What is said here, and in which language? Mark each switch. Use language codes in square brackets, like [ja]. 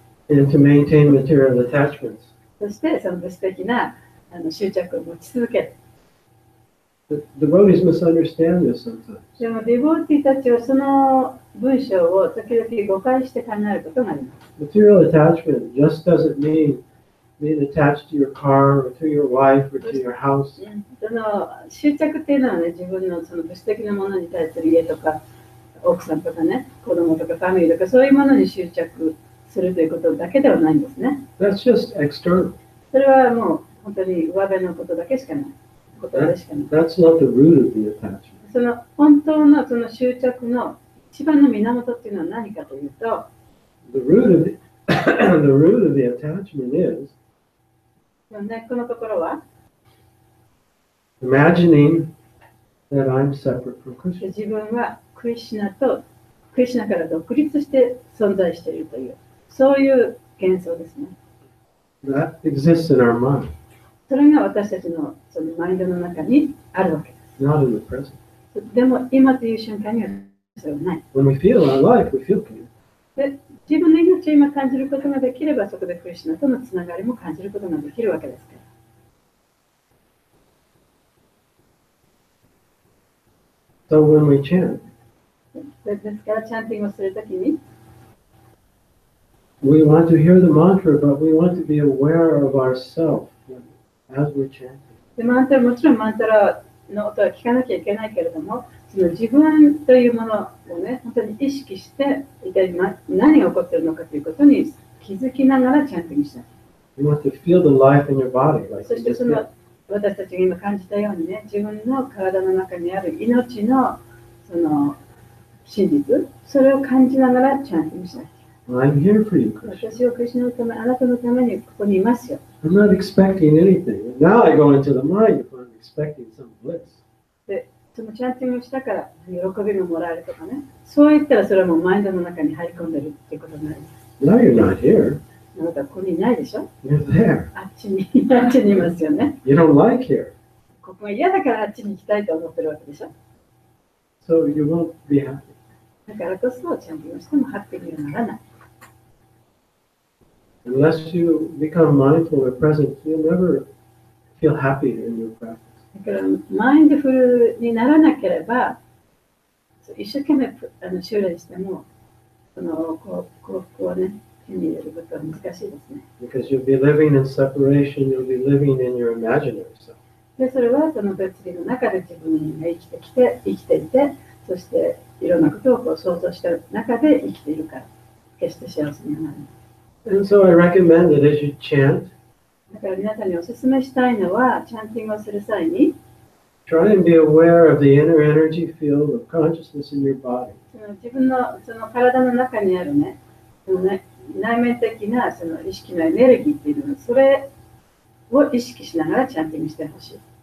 [en] And to maintain material attachments. [ja] そしてその物的な執着を持ち続ける。 [en] The devotees misunderstand this sometimes. [ja] でもディボーティたちはその文章を時々誤解して考えることがあります。 [en] Material attachment just doesn't mean being attached to your car or to your wife or to your house. [ja] その執着っていうのはね、自分のその物質的なものに対する家とか奥さんとかね、子供とかファミリーとかそういうものに執着するということだけではないんですね。 [en] That's just external. [ja] それはもう本当に上辺のことだけしかない。ことでしかない。 [en] That's not the root of the attachment. [ja] その本当のその執着の一番の源っていうのは何かというと、 [en] The root of the attachment is [ja] 根っこのところは [en] imagining that I'm separate from Krishna. [ja] 自分はクリシュナから独立して存在しているという、そういう幻想ですね。 [en] That exists in our mind, [ja] それが私たちのそのマインドの中にあるわけです。 [en] not in the present. [ja] でも今という瞬間にはそれはない。 [en] When we feel our life, we feel connected. [ja] で、自分の命を今感じることができれば、そこでクリシュナとのつながりも感じることができるわけですから。 [en] So when we chant, [ja] ですから、チャンティングをするときに、 [en] we want to hear the mantra, but we want to be aware of ourselves as we're chanting. [ja] でもちろんマンタラの音は聞かなきゃいけないけれども、その自分というものをね、本当に意識して、一体何が起こっているのかということに気づきながらチャンティングした。 [en] You want to feel the life in your body, like [ja] そ [en] you [ja] して [en] just [ja] そ [en] did. [ja] の私たちが今感じたようにね、自分の体の中にある命のその真実、それを感じながらチャンティングしなきゃ。 [en] I'm here for you, Krishna. [ja] 私はクリシュナのため、あなたのためにここにいますよ。 [en] I'm not expecting anything. Now I go into the mind if I'm expecting some bliss. [ja] で、そのチャンティングをしたから喜びももらえるとかね、そう言ったらそれはもうマインドの中に入り込んでるっていうことになります。 [en] Now you're not here. [ja] あなたはここにいないでしょ。 [en] You're there. [ja] あっちにいますよね。 [en] You don't like here. [ja] ここが嫌だからあっちに行きたいと思ってるわけでしょ。 [en] So you won't be happy. [ja] だからこそチャンティングをしてもハッピーにはならない。 [en] Unless you become mindful or present, you'll never feel happy in your practice. [ja] だからマインドフルにならなければ、一生懸命修練しても、その幸福をね、手に入れることは難しいですね。 [en] Because you'll be living in separation, you'll be living in your imaginary self. [ja] で、それはその別離の中で自分が生きていて、そしていろんなことをこう想像した中で生きているから、決して幸せにはならない。 [en] And so I recommend that as you chant, [ja] だから皆さんにお勧めしたいのは、チャンティングをする際に、 [en] try and be aware of the inner energy field of consciousness in your body. [ja] 自分のその体の中にあるね、内面的なその意識のエネルギーっていうの、それを意識しながらチャンティングしてほしい。